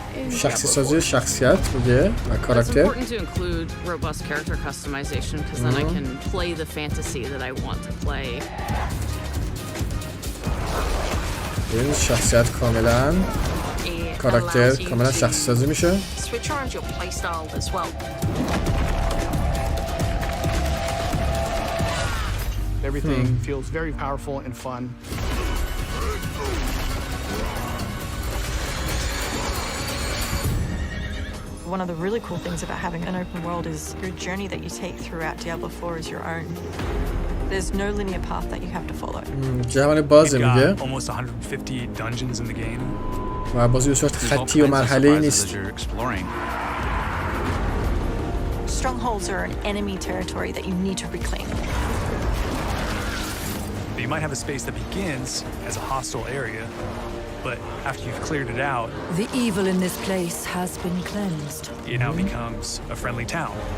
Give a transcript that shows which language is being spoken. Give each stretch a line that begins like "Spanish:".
Persian: شخصی سازی شخصیت میگه و کاراکتر.
English: It's important to include robust character customization because then I can play the fantasy that I want to play.
Persian: این شخصیت کاملا کاراکتر کاملا شخصی سازی میشه.
English: Switch around your playstyle as well. Everything feels very powerful and fun. One of the really cool things about having an open world is your journey that you take throughout Diablo IV is your own. There's no linear path that you have to follow.
Persian: جهان بازه میگه.
English: Almost 150 dungeons in the game.
Persian: و بازی به صورت خطی و مرحله‌ای نیست.
English: Strongholds are an enemy territory that you need to reclaim. You might have a space that begins as a hostile area, but after you've cleared it out, the evil in this place has been cleansed. It now becomes a friendly town.